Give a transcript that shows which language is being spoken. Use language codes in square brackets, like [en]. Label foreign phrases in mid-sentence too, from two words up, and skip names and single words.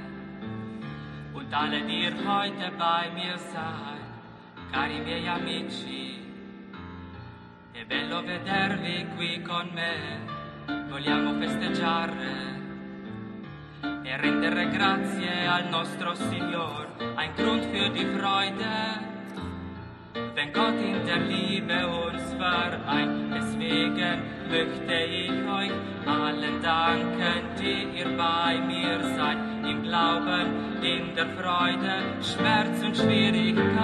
[de] und alle, die ihr heute bei mir seid, [it] cari miei amici, è bello vedervi qui con me, vogliamo festeggiare e rendere grazie al nostro Signor, [de] ein Grund für die Freude, wenn Gott in der Liebe uns vereint, deswegen möchte ich euch allen danken, die ihr bei mir seid, im Glauben, in der Freude, Schmerz und Schwierigkeit.